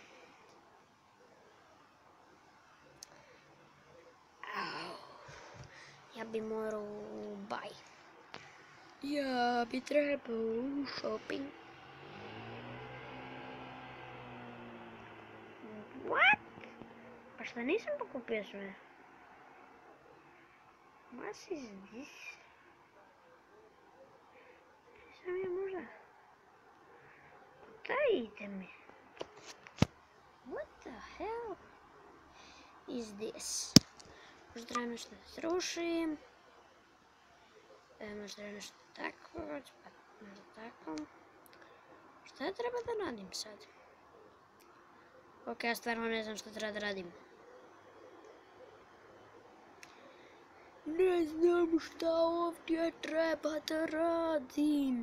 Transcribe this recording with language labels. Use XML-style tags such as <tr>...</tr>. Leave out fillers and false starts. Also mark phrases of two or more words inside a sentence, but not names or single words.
<sr>Ja bi morao buy. Ja bi trebao u shopping.</sr> <en>What?</en> <sr>Pa šta nisam pokupio sve?</sr> <en>What is this?</en> <sr>Nisam ja možda... Dajte mi.</sr> <en>What the hell is this?</en> <sr>Možda treba nešto da srušim. Možda treba nešto tako, pa možda tako. Šta treba da radim sad? Ok, ja stvarno ne znam što treba da radim. Ne znam šta ovdje treba da radim.</sr>